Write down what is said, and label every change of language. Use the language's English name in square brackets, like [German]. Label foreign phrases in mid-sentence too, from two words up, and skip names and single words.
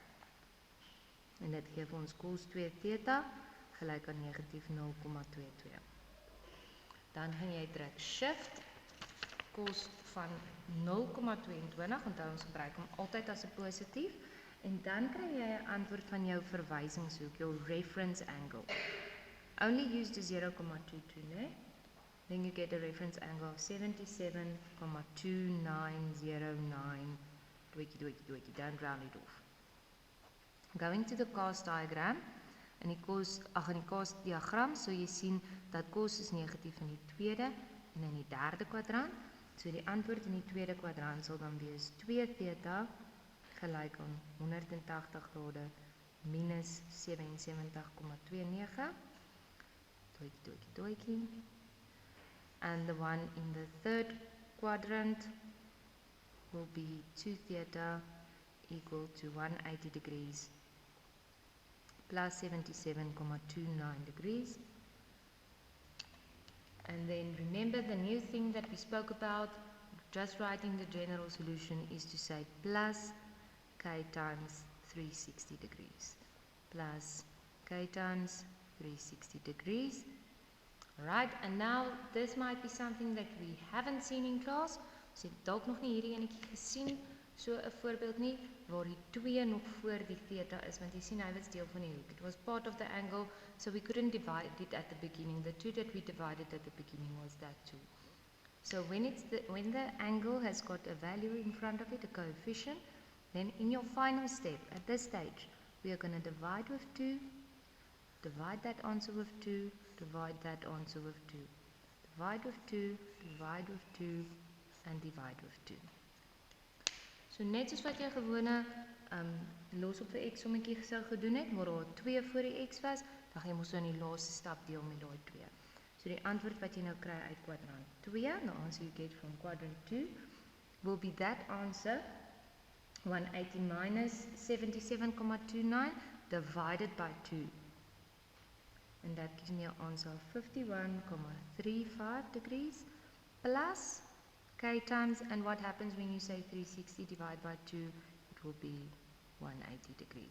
[Afrikaans] En dit gee vir ons cos 2 theta gelyk aan negatief 0,22. Dan gaan jy druk shift cos van 0,22, onthou ons gebruik hom altyd as 'n positief, en dan kry jy 'n antwoord van jou verwysingshoek, jou [English] reference angle. Only use the 0,22, né? Then you get a reference angle of 77,2909, don't round it off. Going to the cos diagram, in die cos diagram, so jy sien dat cos is negatief in die tweede en in die derde kwadrant, so die antwoord in die tweede kwadrant sal dan wees 2 theta gelyk aan 180 grade minus 77,29, doetjie. And the one in the third quadrant will be 2 theta equal to 180 degrees plus 77,29 degrees. And then remember the new thing that we spoke about, just writing the general solution, is to say plus k times 360 degrees. Plus k times 360 degrees. Right, and now this might be something that we haven't seen in class. [Afrikaans] Ons het dalk nog nie hierdie enetjie gesien, so 'n voorbeeld nie, waar die 2 nog voor die theta is, want jy sien hy was deel van die hoek. [English] It was part of the angle, so we couldn't divide it at the beginning. The 2 that we divided at the beginning was that 2. So when the angle has got a value in front of it, a coefficient, then in your final step, at this stage, we are going to divide with 2, divide that answer with 2, divide that answer with 2. Divide with 2, divide with 2, and divide with 2. [Afrikaans] So net soos wat jy gewone los op 'n x sommetjie sou gedoen het, maar daar 2 voor die x was, dan gaan jy mos in die laaste stap deel met daai 2. So die antwoord wat jy nou kry uit kwadrant 2, [English] the answer you get from quadrant 2, will be that answer, 180 minus 77,29 divided by 2. And that gives me an answer of 51,35 degrees plus k times, and what happens when you say 360 divided by 2, it will be 180 degrees.